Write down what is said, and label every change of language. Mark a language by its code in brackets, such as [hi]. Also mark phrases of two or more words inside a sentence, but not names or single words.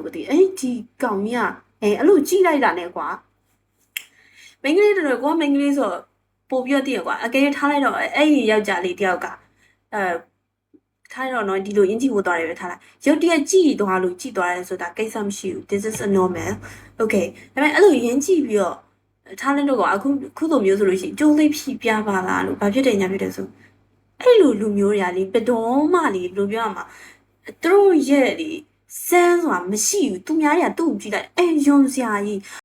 [my] ကိုဒီအဲ့ဒီကောင်ကြီးကအဲ့လိုကြည့်လိုက်တာနဲ့ကွာမိန်းကလေးတို့ကွာမိန်းကလေးဆိုပိုပြီးတော့တည်ရကွာအကယ်ထားလိုက်တော့အဲ့ ဒီယောက်ျားလေးတယောက်ကထားတော့နော်ဒီလိုအင်ဂျီဝတ်သွားတယ်ပဲထားလိုက်ရုတ်တရက်ကြည့်သွားလို့ကြည့်သွားတယ်ဆိုတာကိစ္စမရှိဘူး [en] this is a normal okay [my] ဒါပေမဲ့အဲ့လိုရင်းကြည့်ပြီးတော့ထားလိုက်တော့အခုလိုမျိုးဆိုလို့ရှိရင်ကြိုးလေးဖြီးပြပါလားလို့ဘာဖြစ်တယ်ညာဖြစ်တယ်ဆိုအဲ့လိုလူမျိုးတွေကလေဘယ်တော့မှလေဘယ်လိုပြောရမှာသူတို့ရဲ့လေစမ်းဆိုတာမရှိဘူးသူများတွေကသူ့ကိုကြည့်လိုက်ယုံစရာကြီး